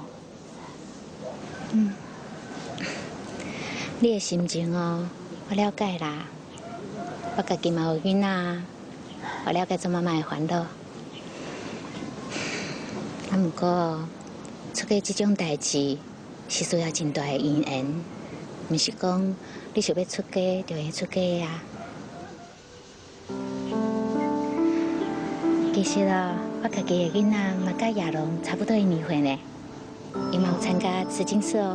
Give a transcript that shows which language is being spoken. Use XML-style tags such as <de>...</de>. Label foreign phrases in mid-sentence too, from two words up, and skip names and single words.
<nan>嗯，你的心情哦，我了解啦。我家己嘛有囡仔，我了解做妈妈的烦恼。啊，不过出家这种代志是需要真大的因缘，唔是讲你想要出家就会出家呀。其实哦，我家己的囡仔嘛甲亚龙差不多一年岁呢，伊嘛有参加慈经社哦。</nan>